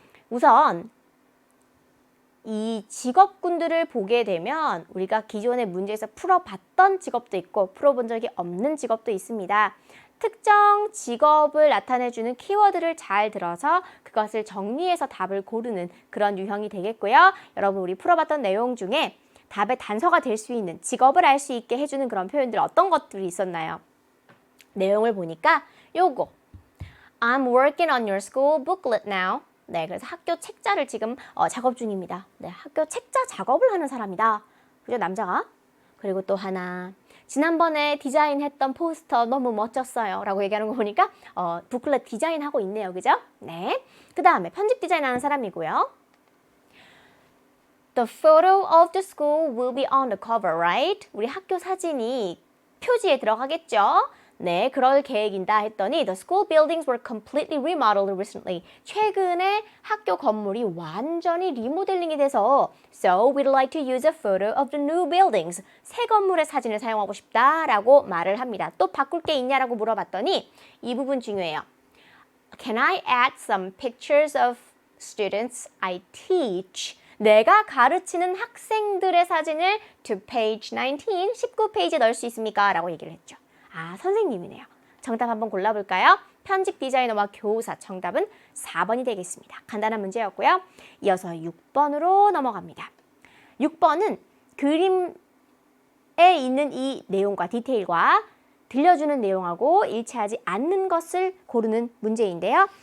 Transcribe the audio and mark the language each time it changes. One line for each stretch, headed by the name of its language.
Korean: 우선 이 직업군들을 보게 되면 우리가 기존의 문제에서 풀어봤던 직업도 있고 풀어본 적이 없는 직업도 있습니다. 특정 직업을 나타내주는 키워드를 잘 들어서 그것을 정리해서 답을 고르는 그런 유형이 되겠고요. 여러분, 우리 풀어봤던 내용 중에 답의 단서가 될 수 있는, 직업을 알 수 있게 해주는 그런 표현들 어떤 것들이 있었나요? 내용을 보니까 요거
English: I'm working on your school booklet now.
Korean: 네, 그래서 학교 책자를 지금 작업 중입니다. 네, 학교 책자 작업을 하는 사람이다. 그죠, 남자가? 그리고 또 하나, 지난번에 디자인했던 포스터 너무 멋졌어요 라고 얘기하는 거 보니까 부클렛 디자인하고 있네요. 그죠? 네. 그 다음에 편집 디자인하는 사람이고요.
English: The photo of the school will be on the cover, right?
Korean: 우리 학교 사진이 표지에 들어가겠죠? 네, 그럴 계획인다 했더니
English: The school buildings were completely remodeled recently.
Korean: 최근에 학교 건물이 완전히 리모델링이 돼서
English: So we'd like to use a photo of the new buildings.
Korean: 새 건물의 사진을 사용하고 싶다라고 말을 합니다. 또 바꿀 게 있냐라고 물어봤더니 이 부분 중요해요.
English: Can I add some pictures of students I teach?
Korean: 내가 가르치는 학생들의 사진을
English: to page 19,
Korean: 19페이지에 넣을 수 있습니까? 라고 얘기를 했죠. 아, 선생님이네요. 정답 한번 골라볼까요? 편집 디자이너와 교사, 정답은 4번이 되겠습니다. 간단한 문제였고요. 이어서 6번으로 넘어갑니다. 6번은 그림에 있는 이 내용과 디테일과 들려주는 내용하고 일치하지 않는 것을 고르는 문제인데요.